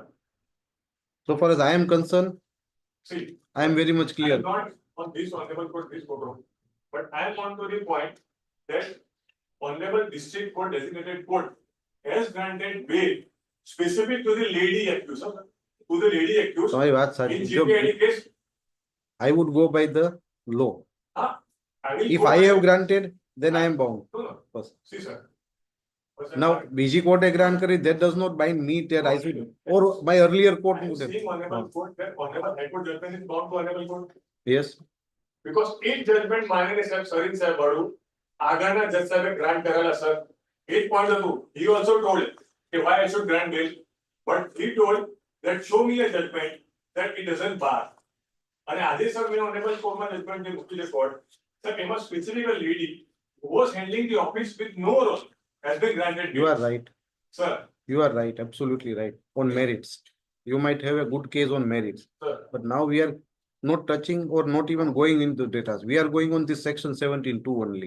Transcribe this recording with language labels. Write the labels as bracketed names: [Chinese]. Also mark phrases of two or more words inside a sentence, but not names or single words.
[English] So far as I am concerned, See. I am very much I clear. am not on this Honorable Court, this program. But I am on to the point that Honorable District Court designated court has granted bail specific to the lady accused, sir. To the lady accused [Gujarati] તમારી વાત [English] in [Gujarati] સાચી. [English] GPID case. I would go by the law. I will If go I by- have granted, then I am bound. No, no. First. See, sir. But, sir, Now, [Gujarati] બીજી કોર્ટે grant કરી, [English] that does not bind me that I should, or my earlier court I am would have. seeing Honorable Court that Honorable High Court judgment is bound to Honorable Court. Yes, [Gujarati] Because એક judgment માનીને સાહેબ સરીન સાહેબ વાળું આગળના જજ સાહેબે ગ્રાન્ટ કરેલા સર એક પોઈન્ટ હતું [English] he also told [Gujarati] કે [English] why I should grant bail but he told that show me a judgment that it doesn't bar [Gujarati] અને આજે સર મેં ઓનેબલ કોર્ટમાં જજમેન્ટ જે મૂકી છે કોર્ટ સર એમાં [English] specific lady who was handling the office with no role has been granted you bail. are right. Sir, You are right, absolutely right. On merits. You might have a good case on merits. sir, But now we are not touching or not even going into data. We are going on this section 17.2 only.